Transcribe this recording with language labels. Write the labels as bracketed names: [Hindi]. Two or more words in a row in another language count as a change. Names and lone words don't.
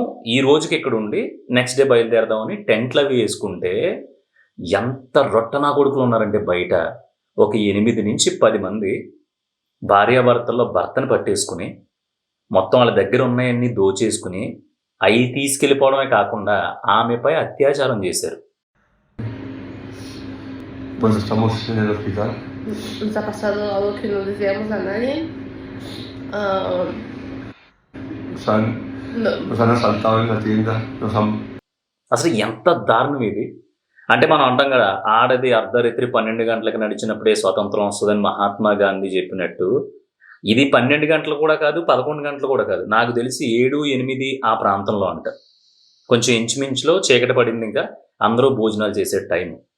[Telugu] ఈ రోజుకి ఇక్కడ ఉండి [English] next day [Telugu] బయలుదేరదామని టెంట్‌లవి యేసుకుంటే ఎంత రొట్టనా కొడుకులు ఉన్నారంటే బయట ఒక 8-10 మంది భార్యాభర్తల్లో భర్తను పట్టేసుకొని, మొత్తం వాళ్ళ దగ్గర ఉన్నయన్నీ దోచేసుకొని, అయి తీసుకెళ్ళిపోవడమే కాకుండా ఆమెపై అత్యాచారం చేశారు. [Spanish] Pues estamos en el hospital. Nos ha pasado algo que no deseamos a nadie. No. Nos han asaltado en la tienda. [Telugu] అసలు ఎంత దారుణం ఇది! అంటే మనం అంటాం కదా, ఆడది అర్ధరాత్రి 12 గంటలకు నడిచినప్పుడే స్వతంత్రం వస్తదని మహాత్మా గాంధీ చెప్పినట్టు, ఇది 12 గంటలు కూడా కాదు, 11 గంటలు కూడా కాదు. నాకు తెలిసి 7, 8 ఆ ప్రాంతంలో అంట. కొంచెం ఇంచుమించులో చీకటి పడింది, ఇంకా అందరూ భోజనాలు చేసే టైం.